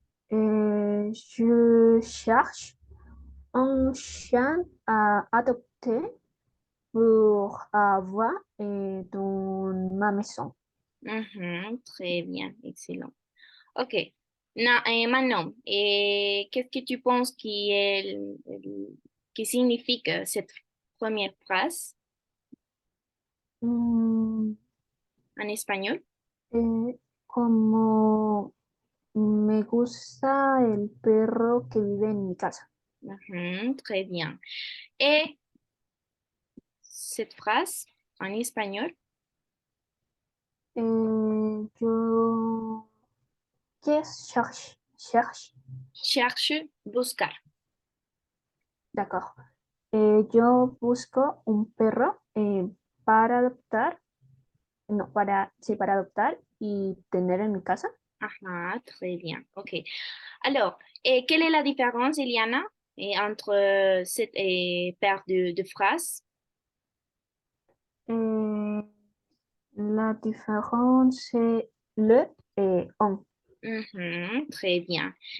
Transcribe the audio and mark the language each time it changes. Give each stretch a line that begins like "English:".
French: Je cherche un chien à adopter pour avoir dans ma maison. mhm, très bien, excellent. Ok. Maintenant, et qu'est-ce que tu penses qui signifie cette première phrase Mm, en espagnol?
Spanish: Como me gusta el perro que vive en mi casa.
French: Mhm, très bien. Et cette phrase en espagnol?
Spanish: Yo que cherche,
French: Cherche, buscar. d'accord.
Spanish: Yo busco un perro para adoptar, no, sí, para adoptar y tener en mi casa.
French: Ah, très bien. OK. Alors, quelle est la différence, Eliana, entre cette paire de phrases? Eh, la différence, c'est le et on. Mhm, très bien.